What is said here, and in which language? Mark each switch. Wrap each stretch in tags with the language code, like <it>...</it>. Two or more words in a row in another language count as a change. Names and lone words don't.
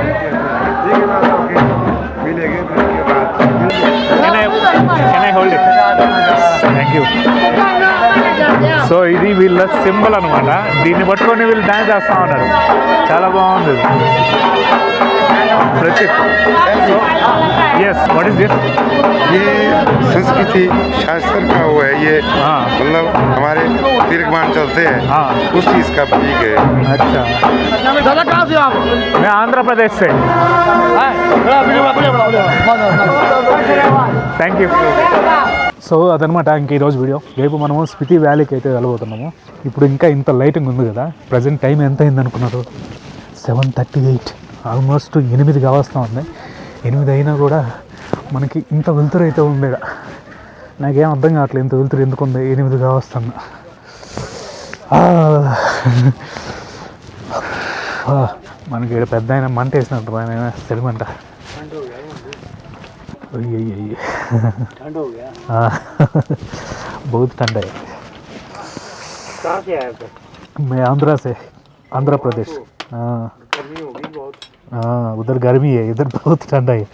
<en>Can I hold it? thank you.</en> <te>సో ఇది వీళ్ళ సింబల్ అనమాట. దీన్ని పట్టుకొని వీళ్ళు డ్యాన్స్ చేస్తూ ఉన్నారు. చాలా బాగుంది. ప్రత్యేక్.</te> <en>సో yes what is this?</en> <hi>ये संस्कृति शास्त्र का हुआ है ये, हाँ मतलब हमारे तीर्थमान चलते हैं, हाँ उस चीज़ का प्रतीक है. अच्छा. दादा कहाँ से आप? मैं आंध्र प्रदेश से.</hi> <en>thank you.</en> <te>సో అదనమాట ఇంక ఈరోజు వీడియో. రేపు మనము స్పితి వ్యాలీకి అయితే వెళ్ళబోతున్నాము. ఇప్పుడు ఇంకా ఇంత లైటింగ్ ఉంది కదా.</te> <en>present time</en> <te>ఎంత అయింది అనుకున్నారు? 7:38. ఆల్మోస్ట్ 8 కావస్తూ ఉంది. 8 అయినా కూడా మనకి ఇంత వెలుతురు అయితే ఉంది. నాకేం అర్థం కావట్లేదు ఇంత వెలుతురు ఎందుకు ఉంది. 8 కావస్తున్నా. మనకి ఇక్కడ పెద్ద ఆయన మంట వేసినట్టు ఆయన తెలిమంట.</te> <hi>ठंड हो गया. बहुत ठंड है. कहाँ से आए थे? मैं आंध्र प्रदेश. हाँ गर्मी होगी बहुत. हाँ उधर गर्मी है, इधर बहुत ठंडा है.</hi>